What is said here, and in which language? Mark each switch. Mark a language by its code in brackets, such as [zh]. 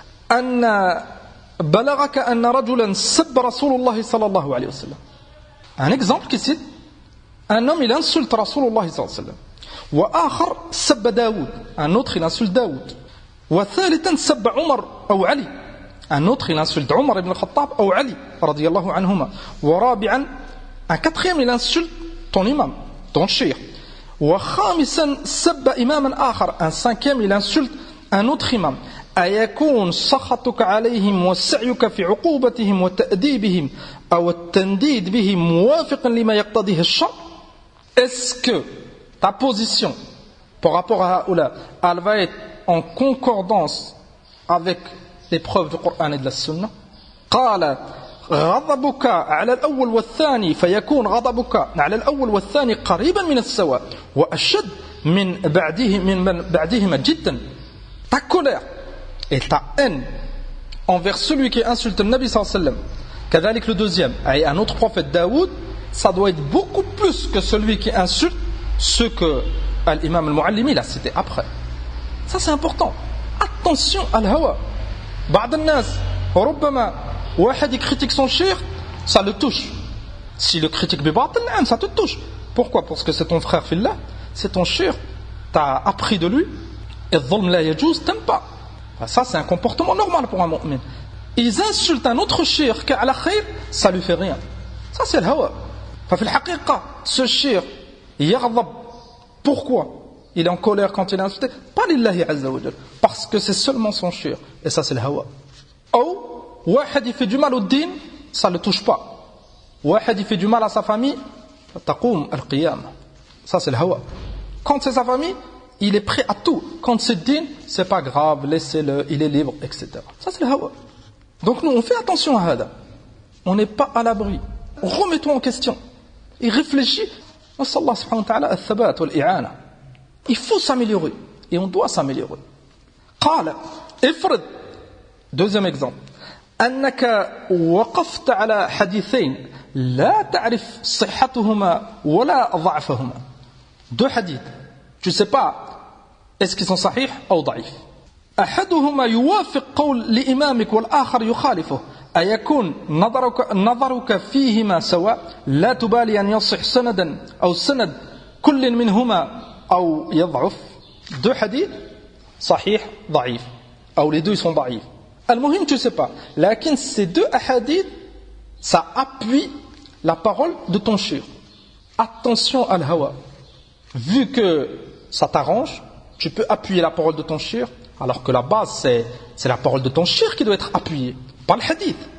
[ar] Anna بلغك أن رجلا سب رسول الله صلى الله عليه وسلم. [fr] Un exemple qui cite un homme il insulte [ar] رسول الله صلى الله عليه وسلم. وآخر سب داود. [fr] Un autre il insulte داود. [ar] وثالثا سب عمر أو علي. [fr] Un autre il insulte عمر ibn al-Khattab [ar] أو علي رضي الله عنهما. ورابعا [fr] un quatrième il insulte ton imam, ton cheikh. [ar] وخامسا سب إماما آخر. [fr] Un cinquième il insulte un autre imam. [ar] أيكون سخطك عليهم وسعيك في عقوبتهم وتأديبهم أو التنديد بهم موافقا لما يقتضيه الشرع. [fr] Est-ce que ta position par rapport à Haoula, elle va être en concordance avec les preuves du Coran et de la Sunna? [ar] قال غضبك على الأول والثاني فيكون غضبك على الأول والثاني قريبا من السواء وأشد من بعدهما جدا. [fr] Ta colère et ta haine envers celui qui insulte le Nabi sallallahu alayhi wa sallam, qu'avec le deuxième, et un autre prophète Daoud, ça doit être beaucoup plus que celui qui insulte ceux que l'imam al-Muallimi l'a cité après. Ça c'est important. Attention à al-hawa. [ar] بعض الناس ربما واحد [fr] critique son cheikh, ça le touche. Si le critique bibatil, ça te touche. Pourquoi? Parce que c'est ton frère fillah, c'est ton cheikh, t'as appris de lui, et [ar] الظلم لا يجوز, [fr] t'aimes pas. Ça c'est un comportement normal pour un mu'min. Ils insultent un autre cheikh qui a la khayr, ça lui fait rien. Ça c'est le hawa. [ar] ففي الحقيقة [fr] ce cheikh [ar] يغضب. [fr] Pourquoi il est en colère quand il est insulté? Pas lillahi azza wa jal, parce que c'est seulement son cheikh. Et ça c'est le hawa. Ou [ar] واحد [fr] il fait du mal au din, ça le touche pas. [ar] واحد [fr] il fait du mal à sa famille, [ar] تقوم القيامة. [fr] Ça c'est le hawa. Quand c'est sa famille, il est prêt à tout. Quand c'est din, c'est pas grave, laissez-le, il est libre, etc. Ça c'est le hawa. Donc nous on fait attention à hada. On n'est pas à l'abri. Remets-toi en question et réfléchis. [ar] Nas'Allah subhanahu wa ta'ala al-thabat wal-i'ana. [fr] Il faut s'améliorer et on doit s'améliorer. [ar] Qala ifrid. [fr] Deuxième exemple. [ar] أنك وقفت على حديثين لا تعرف صحتهما ولا ضعفهما. [fr] Deux hadiths. Tu ne sais pas est-ce qu'ils sont sahih ou ضعيف. [ar] أحدهما يوافق قول لإمامك والآخر يخالفه. أيكون نظرك فيهما سواء لا تبالي أن يصح سندا أو سند كل منهما أو يضعف. [fr] Deux hadiths sahih, ضعيف. Ou les deux ils sont ضعيف. [ar] Al-Muhim, [fr] tu ne sais pas. Lakin ces deux hadiths, ça appuie la parole de ton cheikh. Attention à al-hawa. Vu que ça t'arrange, tu peux appuyer la parole de ton cheikh, alors que la base, c'est la parole de ton cheikh qui doit être appuyée, pas le hadith.